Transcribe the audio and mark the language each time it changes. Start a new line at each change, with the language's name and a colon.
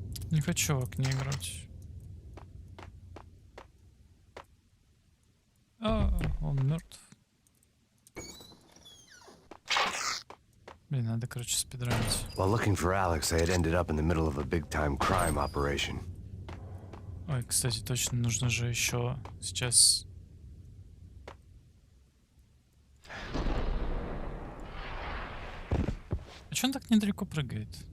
Russian: Не хочу в окне играть. Он мертв. Блин, надо, короче, спидранить.
English: While looking for Alex, I had ended up in the middle of a big-time crime operation.
Russian: Ой, кстати, точно нужно же еще сейчас А чё он так недалеко прыгает?